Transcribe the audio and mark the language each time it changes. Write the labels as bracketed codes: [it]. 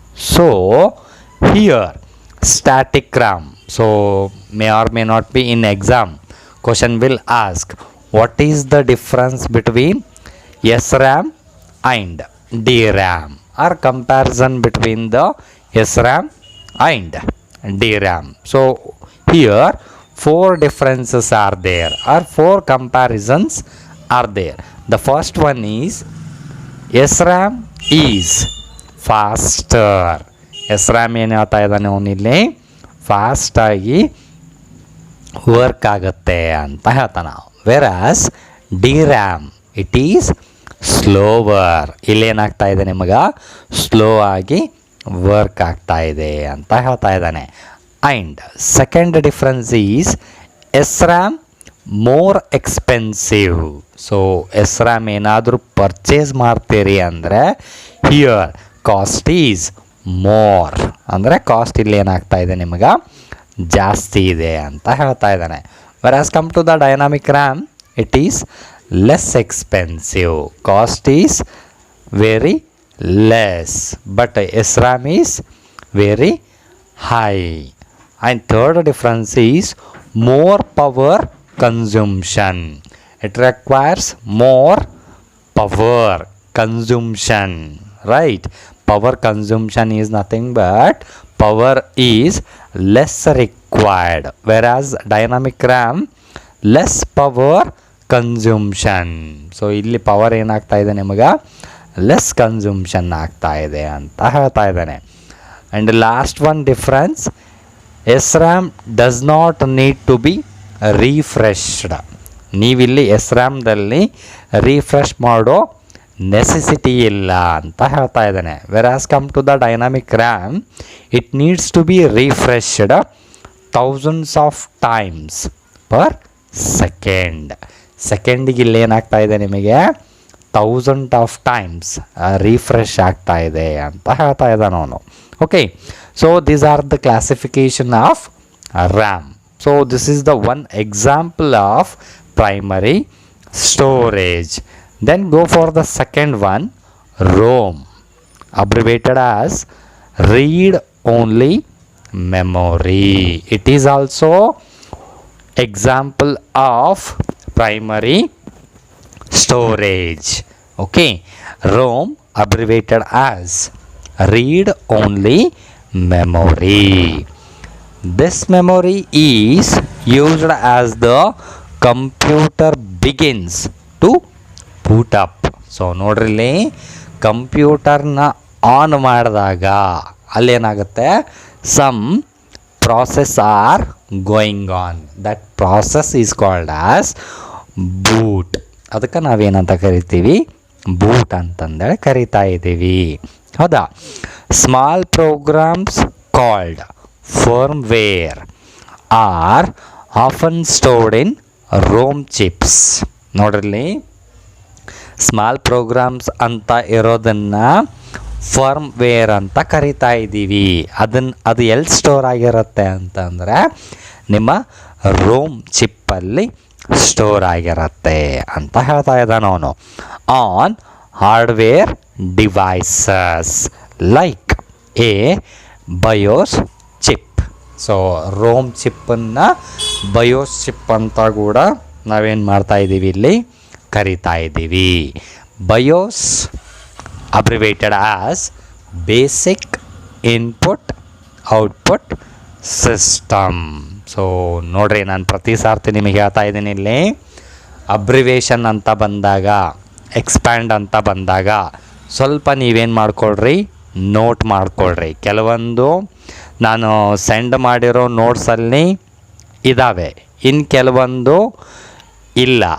[en] So here static RAM, so may or may not be in exam, question will ask what is the difference between SRAM and DRAM, or comparison between the SRAM and DRAM. So here four differences are there, or four comparisons are there. The first one is SRAM is faster. [kn] SRAM ಏನು ಹೇಳ್ತಾ ಇದ್ದಾನೆ ಅವನಿಲ್ಲಿ, ಫಾಸ್ಟಾಗಿ work ಆಗುತ್ತೆ ಅಂತ ಹೇಳ್ತಾನೆ. [en] Whereas DRAM it is slower. [kn] ಇಲ್ಲೇನಾಗ್ತಾ ಇದೆ ನಿಮಗೆ, slow ಆಗಿ ವರ್ಕ್ ಆಗ್ತಾ ಇದೆ ಅಂತ ಹೇಳ್ತಾ ಇದ್ದಾನೆ. [en] And second difference is SRAM more expensive. [kn] So SRAM ಏನಾದರೂ ಪರ್ಚೇಸ್ ಮಾಡ್ತೀರಿ ಅಂದರೆ [en] here cost is more, [kn] ಅಂದರೆ ಕಾಸ್ಟ್ ಇಲ್ಲಿ ಏನಾಗ್ತಾ ಇದೆ ನಿಮಗೆ, ಜಾಸ್ತಿ ಇದೆ ಅಂತ ಹೇಳ್ತಾ ಇದ್ದಾನೆ. [en] whereas come to the dynamic RAM it is less expensive, cost is very less, but SRAM is very high. And third difference is more power consumption. It requires more power consumption, right? Power consumption is nothing but power is less required, whereas dynamic RAM less power consumption. [kn] So ಇಲ್ಲಿ power ಏನಾಗ್ತಾ ಇದೆ ನಿಮಗೆ, less ಕನ್ಸೂಮ್ಷನ್ ಆಗ್ತಾ ಇದೆ ಅಂತ ಹೇಳ್ತಾ ಇದ್ದಾನೆ. [en] And last one difference, SRAM does not need to be refreshed. [kn] ನೀವಿಲ್ಲಿ SRAMದಲ್ಲಿ ರಿಫ್ರೆಶ್ ಮಾಡೋ ನೆಸೆಸಿಟಿ ಇಲ್ಲ ಅಂತ ಹೇಳ್ತಾ ಇದ್ದಾನೆ. [en] Whereas come to the dynamic RAM it needs to be refreshed thousands of times per second. [kn] ಸೆಕೆಂಡಿಗೆ ಇಲ್ಲಿ ಏನಾಗ್ತಾ ಇದೆ ನಿಮಗೆ, 1000 ಆಫ್ ಟೈಮ್ಸ್ ರಿಫ್ರೆಶ್ ಆಗ್ತಾ ಇದೆ ಅಂತ ಹೇಳ್ತಾ ಇದ್ದಾನೆ ಅವನು. [en] Okay, so these are the classification of RAM. So this is the one example of primary storage. Then go for the second one, ROM, abbreviated as read only memory. It is also example of primary storage. Okay, ROM abbreviated as read only memory. This memory is used as the computer begins to boot up. [kn] So ನೋಡ್ರಿ, ಕಂಪ್ಯೂಟರ್ನ on ಮಾಡಿದಾಗ ಅಲ್ಲೇನಾಗುತ್ತೆ, [en] some process are going on. That process is called as boot. [kn] ಅದಕ್ಕೆ ನಾವೇನಂತ ಕರಿತೀವಿ, boot ಅಂತಂದೇಳಿ ಕರಿತಾ ಇದ್ದೀವಿ. ಹೌದಾ? [en] Small programs called firmware are often stored in ROM chips. [kn] ನೋಡ್ರಲ್ಲಿ, small programmes ಅಂತ ಇರೋದನ್ನು ಫರ್ಮ್ವೇರ್ ಅಂತ ಕರಿತಾ ಇದ್ದೀವಿ. ಅದು ಎಲ್ಲಿ ಸ್ಟೋರ್ ಆಗಿರುತ್ತೆ ಅಂತಂದರೆ ನಿಮ್ಮ ರೋಮ್ ಚಿಪ್ಪಲ್ಲಿ ಸ್ಟೋರ್ ಆಗಿರುತ್ತೆ ಅಂತ ಹೇಳ್ತಾ ಇದ್ದಾನೆ ಅವನು. [en] On hardware devices like a BIOS chip. [kn] So Rome ಚಿಪ್ಪನ್ನು ಬಯೋಸ್ ಚಿಪ್ ಅಂತ ಕೂಡ ನಾವೇನು ಮಾಡ್ತಾ ಇದ್ದೀವಿ, ಇಲ್ಲಿ ಕರಿತಾ ಇದ್ದೀವಿ. [en] BIOS abbreviated as basic input output system. [kn] So ನೋಡ್ರಿ, ನಾನು ಪ್ರತಿ ಸಾರ್ತಿ ನಿಮಗೆ ಹೇಳ್ತಾ ಇದ್ದೀನಿ, ಇಲ್ಲಿ ಅಬ್ರಿವೇಷನ್ ಅಂತ ಬಂದಾಗ, ಎಕ್ಸ್ಪ್ಯಾಂಡ್ ಅಂತ ಬಂದಾಗ ಸ್ವಲ್ಪ ನೀವೇನು ಮಾಡ್ಕೊಳ್ರಿ, ನೋಟ್ ಮಾಡ್ಕೊಳ್ರಿ. ಕೆಲವೊಂದು ನಾನು ಸೆಂಡ್ ಮಾಡಿರೋ ನೋಟ್ಸಲ್ಲಿ ಇದ್ದಾವೆ, ಇನ್ನು ಕೆಲವೊಂದು ಇಲ್ಲ.